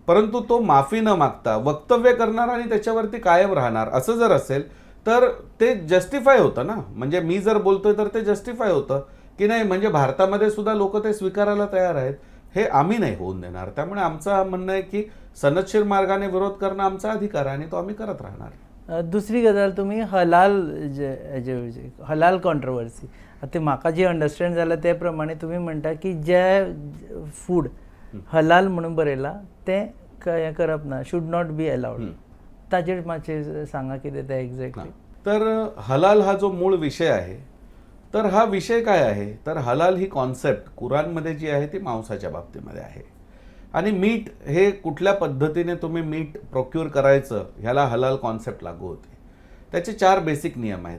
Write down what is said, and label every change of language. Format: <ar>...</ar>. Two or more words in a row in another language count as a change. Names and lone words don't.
<mr>परंतु तो माफी न मागता वक्तव्य करणार आणि त्याच्यावरती कायम राहणार असं जर असेल तर ते जस्टिफाय होतं ना. म्हणजे मी जर बोलतोय तर ते जस्टिफाय होतं की नाही, म्हणजे भारतामध्ये सुद्धा लोक ते स्वीकारायला तयार आहेत. हे आम्ही नाही होऊन देणार. त्यामुळे आमचं म्हणणं आहे की सनदशीर मार्गाने विरोध करणं आमचा अधिकार आहे आणि तो आम्ही करत राहणार.</mr> <kok>दुसरी गजाल, तुम्ही हलाल हलाल कॉन्ट्रोवर्सी, आता म्हाका जी अंडरस्टँड जालां ते प्रमाणे तुम्ही म्हणटा की जे फूड हलाल म्हणून बरयलां तें हें करप ना,</kok> <en>should not be allowed.</en> <kok>ताजेर मातशें सांगा कितें तें एक्झॅक्टली.</kok> <mr>तर हलाल हा जो मूळ विषय आहे, तर हा विषय काय आहे, तर हलाल ही कॉन्सेप्ट कुराणमध्ये जी आहे ती मांसाच्या बाबतीमध्ये आहे. आणि मीठ हे कुठल्या पद्धतीने तुम्ही मीठ प्रोक्यूर करायचं ह्याला हलाल कॉन्सेप्ट लागू होते. त्याचे 4 बेसिक नियम आहेत.</mr>